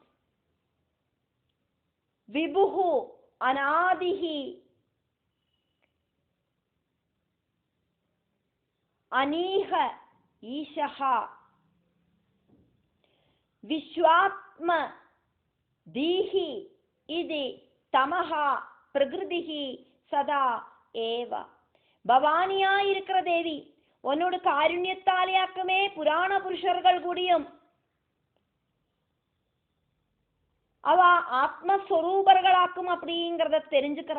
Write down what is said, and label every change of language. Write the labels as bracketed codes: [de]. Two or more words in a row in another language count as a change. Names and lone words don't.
[sa] विभुः अनादिः अनीह ईशः विश्वात्म दीहि इति तमः प्रकृतिः सदा एव. [ta] பவானியா இருக்கிற தேவி உன்னோட காருண்யத்தாலேயாக்குமே புராண புருஷர்கள் கூடியும் அவ ஆத்மஸ்வரூபர்களாக்கும் அப்படிங்கிறத தெரிஞ்சுக்கிறா.